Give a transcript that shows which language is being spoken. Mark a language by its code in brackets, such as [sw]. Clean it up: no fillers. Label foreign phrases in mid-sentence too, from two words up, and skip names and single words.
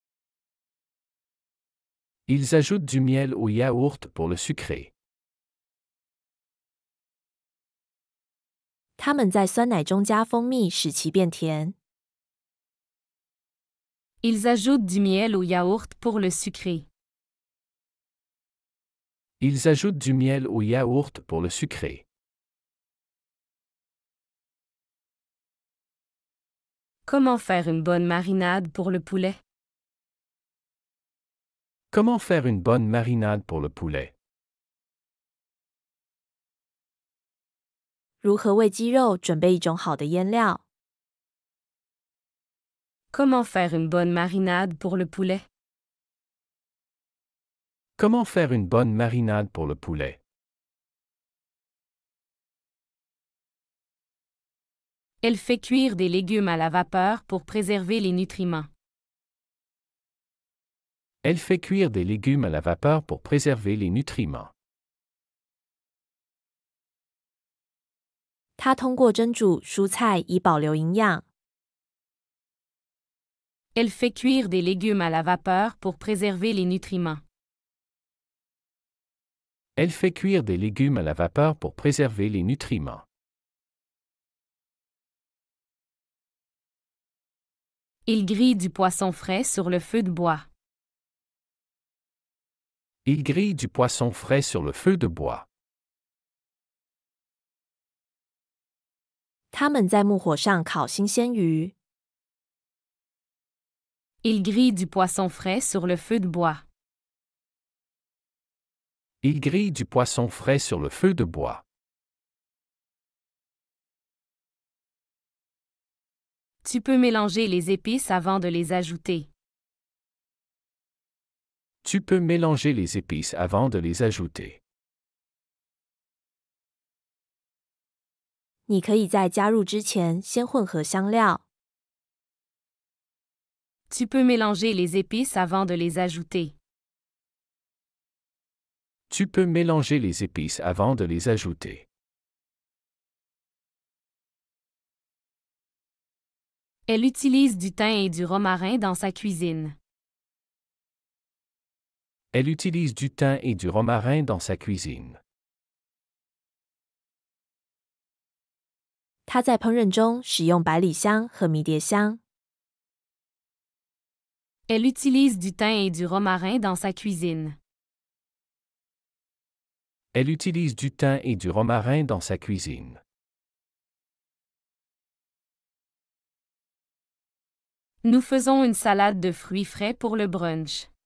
[fr] Ils ajoutent du miel au yaourt pour le sucrer. [zh] 他们在酸奶中加蜂蜜，使其变甜。 [fr] Ils ajoutent du miel au yaourt pour le sucrer. Ils ajoutent du miel au yaourt pour le sucrer. Comment faire une bonne marinade pour le poulet? Comment faire une bonne marinade pour le poulet? [zh] 如何为鸡肉准备一种好的腌料？ [fr] Comment faire une bonne marinade pour le poulet? Comment faire une bonne marinade pour le poulet? Elle fait cuire des légumes à la vapeur pour préserver les nutriments. Elle fait cuire des légumes à la vapeur pour préserver les nutriments. [zh] 它通过蒸煮蔬菜以保留营养。 [fr] Elle fait cuire des légumes à la vapeur pour préserver les nutriments. Elle fait cuire des légumes à la vapeur pour préserver les nutriments. Il grille du poisson frais sur le feu de bois. Il grille du poisson frais sur le feu de bois. [zh] 他们在木火上烤新鲜鱼。 [fr] Il grille du poisson frais sur le feu de bois. Il grille du poisson frais sur le feu de bois. Tu peux mélanger les épices avant de les ajouter. Tu peux mélanger les épices avant de les ajouter. [zh] 你可以在加入之前先混合香料。 [fr] Tu peux mélanger les épices avant de les ajouter. Tu peux mélanger les épices avant de les ajouter. Elle utilise du thym et du romarin dans sa cuisine. Elle utilise du thym et du romarin dans sa cuisine. [zh] 它在烹饪中使用百里香和迷迭香。 [fr] Elle utilise du thym et du romarin dans sa cuisine. Elle utilise du thym et du romarin dans sa cuisine. Nous faisons une salade de fruits frais pour le brunch.